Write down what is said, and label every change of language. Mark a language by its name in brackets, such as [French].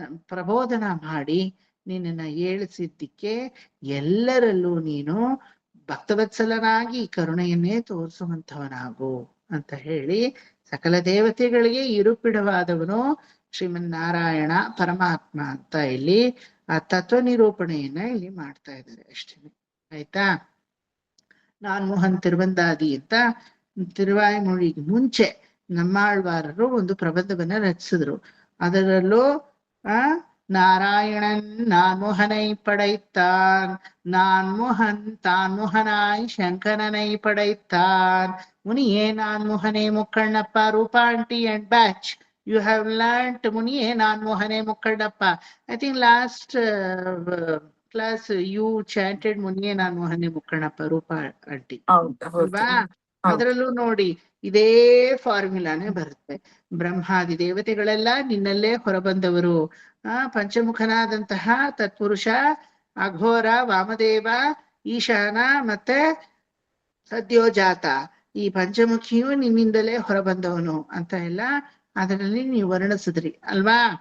[Kannada] ಪ್ರಬೋಧನ ಮಾಡಿ ನಿನ್ನನ್ನ ಏಳಿಸಿದ್ದಕ್ಕೆ ಎಲ್ಲರಲ್ಲೂ ನೀನು ಭಕ್ತವತ್ಸಲನಾಗಿ ಕರುಣೆಯನ್ನೇ ತೋರಿಸುವಂಥವನಾಗು ಅಂತ ಹೇಳಿ ಸಕಲ ದೇವತೆಗಳಿಗೆ ಇರುಪಿಡವಾದವನು ಶ್ರೀಮನ್ನಾರಾಯಣ ಪರಮಾತ್ಮ ಅಂತ ಇಲ್ಲಿ ಆ ತತ್ವ ನಿರೂಪಣೆಯನ್ನ ಇಲ್ಲಿ ಮಾಡ್ತಾ ಇದ್ದಾರೆ ಅಷ್ಟೇ. ಆಯ್ತಾ? ನಾನ್ ಮೋಹನ್ ತಿರುವಂದಾದಿ ಅಂತ ತಿರುವಾಯ್ಮೊழிಗೆ ಮುಂಚೆ நம்மாழ்வாರರು ಒಂದು ಪ್ರಬಂಧವನ್ನ ರಚಿಸಿದ್ರು. ಅದರಲ್ಲೂ [Tamil] நாராயணன் நான்முகனை படைத்தான், நான்முகன் தான்முகனாய் சங்கரனை படைத்தான். முனியே நான்முகனே முக்கண்ணப்ப ರೂಪಾಂಟಿ [English] and batch. You have learnt [Tamil] ಮುನಿಯೇ ನಾನ್ಮೋಹನೆ ಮುಕ್ಕಣ್ಣಪ್ಪ. [English] I think last class you chanted ಮುನಿಯೇ ನಾನ್ಮೋಹನೆ ಮುಕ್ಕಣ್ಣಪ್ಪ ರೂಪಾ ಆಂಟಿ [Kannada] ಅಲ್ವಾ? ಅದರಲ್ಲೂ ನೋಡಿ ಇದೇ ಫಾರ್ಮುಲಾನೇ ಬರುತ್ತೆ. ಬ್ರಹ್ಮಾದಿ ದೇವತೆಗಳೆಲ್ಲ ನಿನ್ನಲ್ಲೇ ಹೊರಬಂದವರು. ಪಂಚಮುಖನಾದಂತಹ ತತ್ಪುರುಷ ಅಘೋರ ವಾಮದೇವ ಈಶಾನ ಮತ್ತೆ ಸದ್ಯೋಜಾತ ಈ ಪಂಚಮುಖಿಯು ನಿನ್ನಿಂದಲೇ ಹೊರಬಂದವನು ಅಂತ ಎಲ್ಲ ಅದರಲ್ಲಿ ನೀವು ವರ್ಣಿಸಿದ್ರಿ ಅಲ್ವಾ?